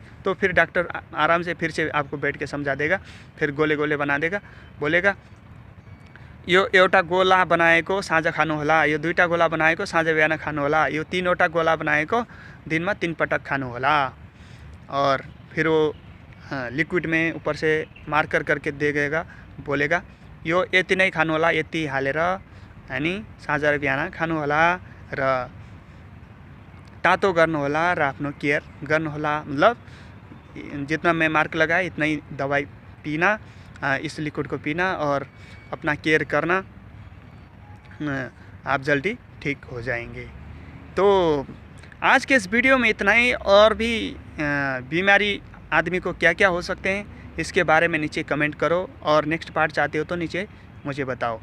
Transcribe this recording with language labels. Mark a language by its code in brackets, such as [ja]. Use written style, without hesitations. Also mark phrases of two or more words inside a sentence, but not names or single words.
[hi] तो फिर डॉक्टर आराम से फिर से आपको बैठ के समझा देगा, फिर गोले गोले बना देगा, बोलेगा [ne] यो एउटा गोला बनाएको साँझ खानु होला, [hi] यो 2टा गोला बनाएको साँझ बिहान खानु होला, यो 3वटा गोला बनाएको दिनमा 3 पटक खानु होला। और फिर वो लिक्विड में ऊपर से मार्कर करके देगा, बोलेगा [ne] यो यति नै खानु होला, [hi] यति हालेर अनि साँझ र बिहान खानु होला। [ne] र तातो गर्नु होला र आफ्नो केयर गर्नु होला। [hi] मतलब जितना मैं मार्क लगाए इतना ही दवाई पीना, इस लिक्विड को पीना और अपना केयर करना, आप जल्दी ठीक हो जाएंगे। तो आज के इस वीडियो में इतना ही। और भी बीमारी आदमी को क्या क्या हो सकते हैं इसके बारे में नीचे कमेंट करो, और [en] next part [hi] चाहते हो तो नीचे मुझे बताओ।